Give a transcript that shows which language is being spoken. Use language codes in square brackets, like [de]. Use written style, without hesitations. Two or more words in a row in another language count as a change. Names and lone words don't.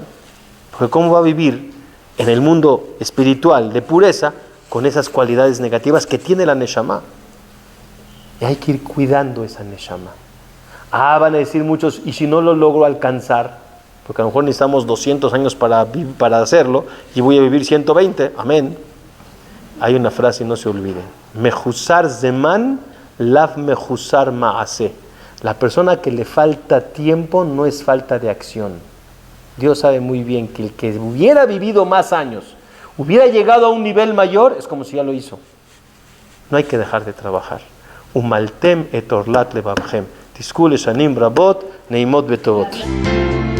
[es] Porque ¿cómo va a vivir en el mundo espiritual de pureza con esas cualidades negativas que tiene la Neshama? Y hay que ir cuidando esa Neshama. Van a decir muchos, ¿y si no lo logro alcanzar? Porque a lo mejor necesitamos 200 años para hacerlo y voy a vivir 120. Amén. Hay una frase, no se olviden. [he] מחוסר זמן, לאו מחוסר מעשה. [es] La persona que le falta tiempo no es falta de acción. Dios sabe muy bien que el que hubiera vivido más años, hubiera llegado a un nivel mayor, es como si ya lo hizo. No hay que dejar de trabajar. [he] ומלתם את ערלת לבבכם. תזכו לשנים רבות, נעימות וטובות.